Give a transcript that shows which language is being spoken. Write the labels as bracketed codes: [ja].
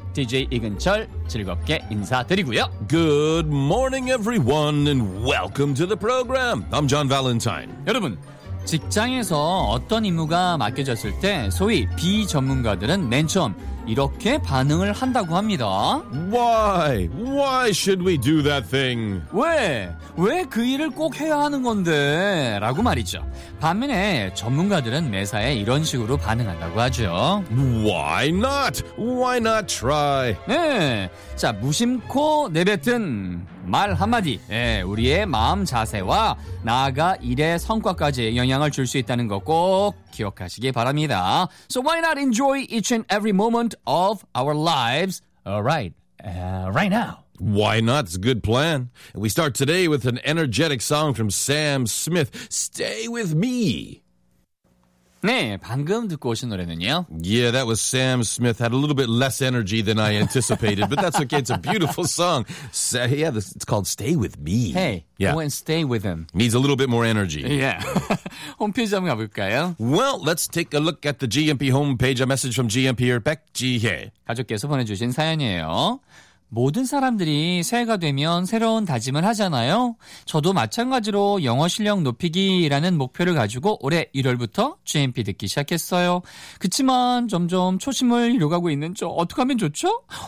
[ko] DJ 이근철 즐겁게 인사드리고요. [en] Good morning, everyone, and welcome to the program. I'm John Valentine. [ko] 여러분, 직장에서 어떤 임무가 맡겨졌을 때 소위 비전문가들은 맨 처음 이렇게 반응을 한다고 합니다. [en] Why? Why should we do that thing? [ko] 왜? 왜 그 일을 꼭 해야 하는 건데? 라고 말이죠. 반면에 전문가들은 매사에 이런 식으로 반응한다고 하죠. [en] Why not? Why not try? [ko] 네. 자, 무심코 내뱉은 말 한마디. 네, 우리의 마음 자세와 나아가 일의 성과까지 영향을 줄 수 있다는 거 꼭 기억하시기 바랍니다. [en] So why not enjoy each and every moment of our lives right now? Why not? It's a good plan. We start today with an energetic song from Sam Smith, Stay With Me. [ko] 네, 방금 듣고 오신 노래는요? [en] Yeah, that was Sam Smith. Had a little bit less energy than I anticipated, but that's okay. It's a beautiful song. Yeah, it's called Stay With Me. Hey, yeah. Go and stay with him. Needs a little bit more energy. Yeah. [ko] 홈페이지 한번 가볼까요? [en] Well, let's take a look at the GMP homepage. A message from GMP-er 백지혜. [ko] 가족께서 보내주신 사연이에요. 모든 사람들이 새해가 되면 새로운 다짐을 하잖아요. 저도 마찬가지로 영어 실력 높이기라는 목표를 가지고 올해 1월부터 GMP 듣기 시작했어요. 그치만 점점 초심을 잃어가고 있는 저 어떻게 하면 좋죠?